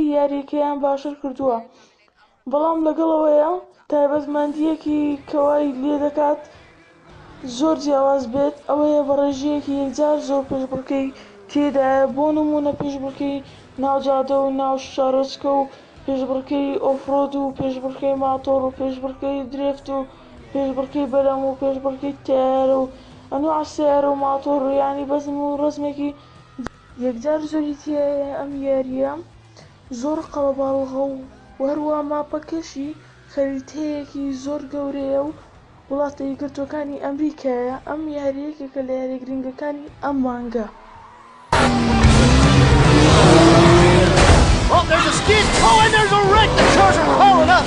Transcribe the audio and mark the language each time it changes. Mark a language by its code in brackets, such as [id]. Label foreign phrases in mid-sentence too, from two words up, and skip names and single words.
[ckb] یاریەکەیان باشتر کردووە بەڵام لەگەڵەوەیە تایبەتمەندیەکی کەوای لێ دەکات زۆر جیاواز بێت ئەوەیە بە ڕێژەیەکی یەکجار زۆر پێشبڕکێی تێدایە بۆ نمونە پێشبڕکێی ناوجادە و ناو شارۆچکە و پێشبڕکێی ئۆفرۆد و پێشبڕکێی ماتۆڕ و پێشبڕکێی درێفت و پێشبڕکێی بەرەم و پێشبڕکێی تایارە و [ar] ئەنواع سیارە [ckb] و ماتۆڕ و یانی بەزم و ڕزمێکی یەکجار زۆری تایە. ئەم یاریە زۆر قەڵەباڵغە و هەروە ماپەکەشی خەریتەیەکی زۆر گەورەیە و وڵاتە یەکگرتووەکانی ئەمریکایە. ئەم یاریەکێکە لە یاریە گرنگەکانی ئەم مانگە. [en] Oh, there's a skid! Oh, and there's a wreck! The cars are hauling up!